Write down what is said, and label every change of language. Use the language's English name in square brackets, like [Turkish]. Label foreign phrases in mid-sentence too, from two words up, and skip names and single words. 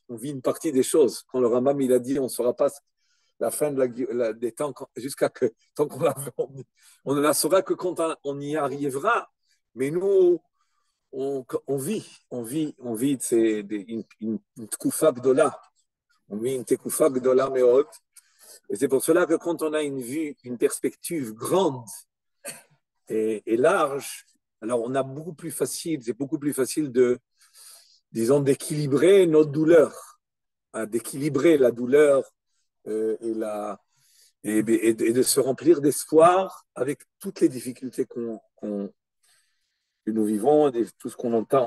[French] On vit une partie des choses. Quand le Rambam, il a dit, on ne saura pas la fin des temps jusqu'à que, tant on ne la saura que quand on y arrivera. Mais nous, on vit une [Hebrew] תקופה גדולה. [French] On vit une [Hebrew] תקופה גדולה מאוד. [French] Et c'est pour cela que quand on a une vue, une perspective grande et large, alors c'est beaucoup plus facile d'équilibrer notre douleur, d'équilibrer la douleur et de se remplir d'espoir avec toutes les difficultés que nous vivons, et tout ce qu'on entend.